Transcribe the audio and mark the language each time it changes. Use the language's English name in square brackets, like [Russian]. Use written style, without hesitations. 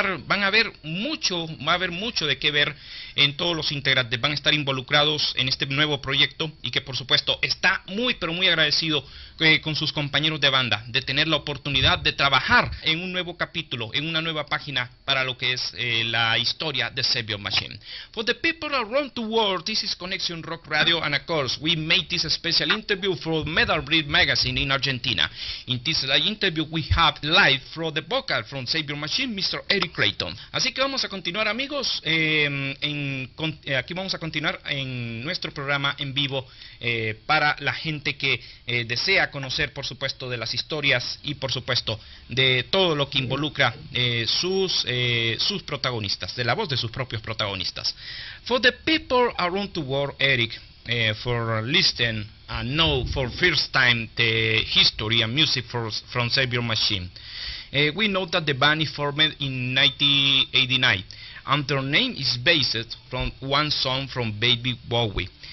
[Spanish] Va a haber mucho de qué ver en todos los integrantes, van a estar involucrados en este nuevo proyecto y que por supuesto está muy pero muy agradecido con sus compañeros de banda de tener la oportunidad de trabajar en un nuevo capítulo, en una nueva página para lo que es la historia de Saviour Machine. [English] For the people around the world, this is Conexion Rock Radio, and of course we made this special interview for Metalbreed Magazine in Argentina. In this interview we have live from the vocal from Saviour Machine, Mr. Eric Clayton. [Spanish] Así que vamos a continuar amigos, aquí vamos a continuar en nuestro programa en vivo para la gente que desea conocer por supuesto de las historias y por supuesto de todo lo que involucra sus protagonistas, de la voz de sus propios protagonistas. [English] For the people around the world, Eric, for listening and know for first time the history and music from Saviour Machine. We know that the band is formed in 1989 and their name is based from one song from Baby Bowie.